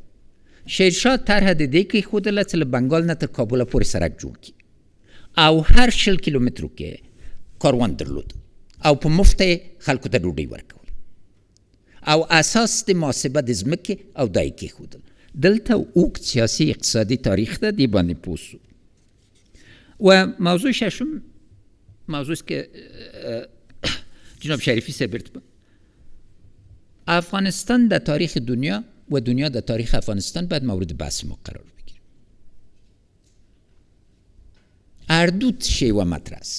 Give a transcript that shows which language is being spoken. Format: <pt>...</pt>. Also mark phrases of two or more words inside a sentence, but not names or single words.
<ps>شیرشاه طرحه د دې کېښودله چې له بنګال نه تر کابله پورې سړک جوړ کړي او هر 60 کیلومترو کې کاروان درلود او په مفت یې خلکو ته ډوډۍ ورکول او اساس د محاسبه د ځمکې او دا یې کېښودل. دلته اوږد سیاسي اقتصادي تاریخ ده، دې باندې پوه سو.</ps> <fa>و موضوع ششم، موضوعی است که جناب شریفی صاحب افغانستان در تاریخ دنیا و دنیا در تاریخ افغانستان باید مورد بحث ما قرار بگیره. اردو شیوه مطرح است.</fa>